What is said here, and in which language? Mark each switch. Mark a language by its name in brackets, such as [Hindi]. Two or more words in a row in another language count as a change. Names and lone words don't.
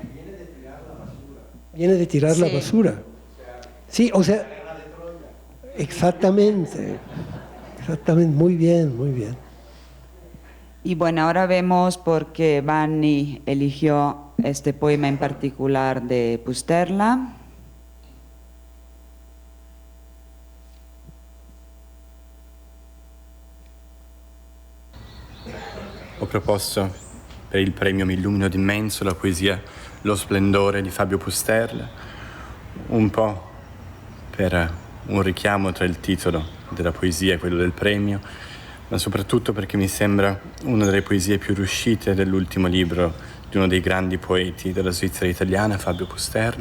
[Spanish] Viene de tirar la basura. Sí, o sea, exactamente, muy bien, muy bien. Y bueno, ahora vemos por qué Vanni eligió este poema en particular de Pusterla. [Italian] Ho proposto per il premio Mi illumino d'immenso la poesia Lo splendore di Fabio Pusterla, un po' per un richiamo tra il titolo della poesia e quello del premio, ma soprattutto perché mi sembra una delle poesie più riuscite dell'ultimo libro di uno dei grandi poeti della Svizzera italiana, Fabio Pusterla.